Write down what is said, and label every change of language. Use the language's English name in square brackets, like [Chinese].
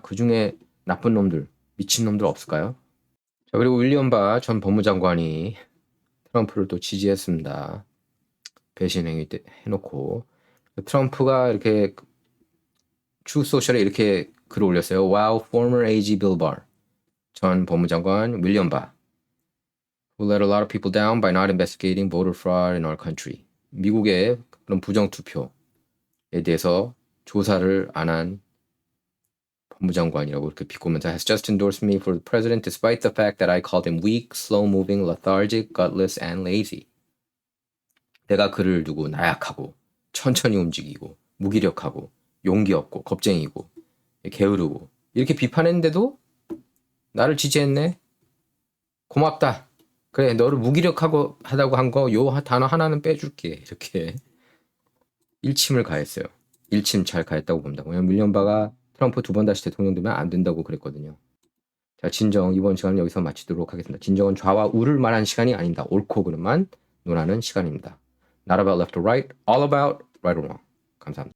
[Korean] 그 중에 나쁜 놈들 미친 놈들 없을까요? 자 그리고 윌리엄 바 전 법무장관이 트럼프를 또 지지했습니다. 배신 행위 해놓고 트럼프가 이렇게 추소셜에 이렇게 글을 올렸어요. [English] Wow, former AG Bill Barr [Korean] 전 법무장관 윌리엄 바 [English] who let a lot of people down by not investigating voter fraud in our country. [Korean] 미국의 그런 부정투표에 대해서 조사를 안 한 법무장관이라고 이렇게 비꼬면서 [English] has just endorsed me for the president despite the fact that I called him weak, slow-moving, lethargic, gutless, and lazy. [Korean] 내가 그를 두고 나약하고 천천히 움직이고 무기력하고 용기 없고 겁쟁이고 게으르고 이렇게 비판했는데도 나를 지지했네. 고맙다. 그래 너를 무기력하고 하다고 한 거 요 단어 하나는 빼줄게. 이렇게 일침을 가했어요. 일침 잘 가했다고 봅니다. 왜냐면 윌리엄 바가 트럼프 두 번 다시 대통령 되면 안 된다고 그랬거든요. 자 진정 이번 시간은 여기서 마치도록 하겠습니다. 진정은 좌와 우를 말하는 시간이 아닙니다. 옳고 그름만 논하는 시간입니다. [English] Not about left or right, all about right or wrong. [Korean] 감사합니다.